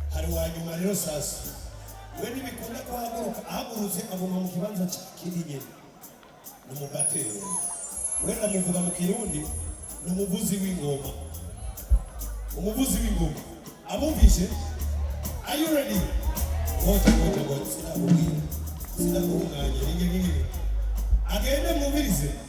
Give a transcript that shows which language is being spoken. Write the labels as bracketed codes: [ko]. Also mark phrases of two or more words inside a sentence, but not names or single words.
[rn] wanyuma rero sasa we nibikunda kuhaguruka ahagurutse aguma mu kibanza kiri nyene n'umubatero we namuvuga mu kirundi n'umuvuzi w'ingoma umuvuzi w'ingoma abumvise. [en] Are you ready? [rn] Ngoja sinakubwira ninge agende mubirize